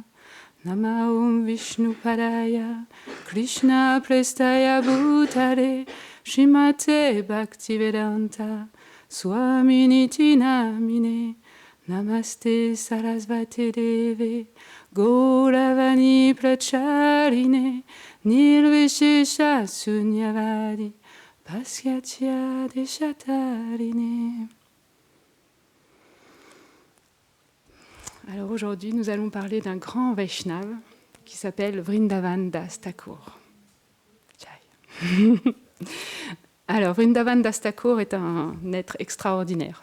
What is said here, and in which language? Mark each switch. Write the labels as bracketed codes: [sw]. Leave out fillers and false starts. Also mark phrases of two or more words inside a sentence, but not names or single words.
[sa] नम ॐ विष्णु पादाय, कृष्ण प्रेष्ठाय भूतले, श्रीमते भक्तिवेदान्त, स्वामिनिति नामिने, नमस्ते सरस्वते देवे, गौरवाणी प्रचारिणे, निर्विशेष शून्यवादि, पाश्चात्य देशतारिणे. [fr] Alors aujourd'hui, nous allons parler d'un grand Vaishnava qui s'appelle Vrindavan Das Thakur. Alors, Vrindavan Das Thakur est un être extraordinaire.